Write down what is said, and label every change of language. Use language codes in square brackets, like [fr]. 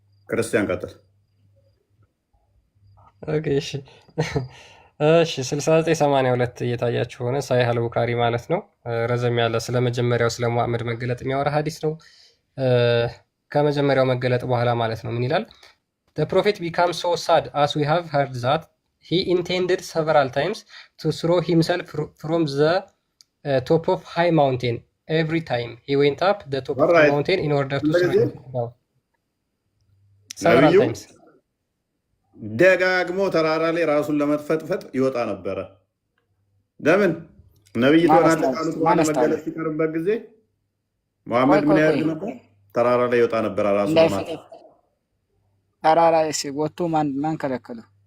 [am] ክርስቲያን ቀጥል። ኦኬ እሺ እሺ 6982 እየታያችሁ ሆነ ሳሂህ አል-ቡኻሪ ማለት ነው። ረዘም ያለ ስለ መጀመሪያው ስለ ሙሐመድ መገለጥ የሚያወራ ሐዲስ ነው። ከመጀመሪያው መገለጥ በኋላ ማለት ነው ምን ይላል? [en] The prophet becomes so sad as we have heard that he intended several times to throw himself from the top of high mountain. Every time he went up the top of the mountain in order to throw himself down. Several times. [am] ደጋግሞ ተራራ ላይ ራሱን ለመጥፈጥፈጥ ይወጣ ነበረ። ለምን ነብይ ተወራለ ቃሉት በኋላ መገለጥ ሲቀርበት ጊዜ ሙሐመድ ምን ያደርግ ነበር? ተራራ ላይ ይወጣ ነበር ራሱን ለማጥፋት። ተራራ ላይ ሲወጡ ማን ከለከለው?